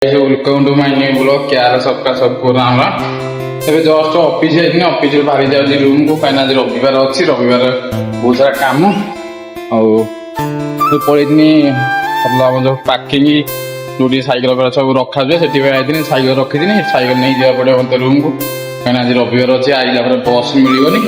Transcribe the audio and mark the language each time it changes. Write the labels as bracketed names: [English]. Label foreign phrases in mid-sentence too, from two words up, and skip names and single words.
[English] welcome to my new blog [Hindi] क्या सबका सबको राम राम। [Odia] ଏବେ [English] just office [Odia] ଯାଇଥିଲି, ଅଫିସରୁ ବାହାରି ଯାଉଛି ରୁମକୁ, କାହିଁକିନା ଆଜି ରବିବାର ଅଛି, ରବିବାର ବହୁତ ସାରା କାମ। ଆଉ ପଳେଇଥିଲି ଆମର ଯେଉଁ ପାର୍କିଂ ଯେଉଁଠି ସାଇକେଲ ଗୁଡ଼ା ସବୁ ରଖାଯାଏ ସେଥିପାଇଁ ଯାଇଥିଲି, ସାଇକେଲ ରଖିଥିଲି, ସାଇକେଲ ନେଇ ଯିବାକୁ ପଡ଼ିବ ମୋତେ ରୁମକୁ, କାହିଁକିନା ଆଜି ରବିବାର ଅଛି, ଆଇଲା ପରେ ବସ୍ ମିଳିବନି।